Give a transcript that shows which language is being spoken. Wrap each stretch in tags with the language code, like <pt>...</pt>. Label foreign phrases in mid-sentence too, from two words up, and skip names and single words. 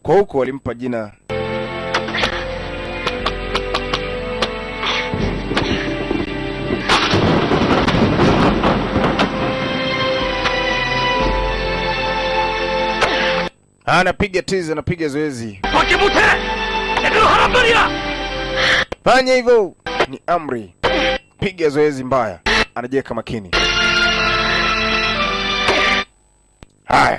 <sw>Kwa huko walimpa jina anapiga tizi, anapiga zoezi.</sw> <ko>밖에 못해! 제대로 하란 말이야!</ko> <sw>Fanya hivyo, ni amri. Piga zoezi mbaya. Anajeka makini. Haya.</sw>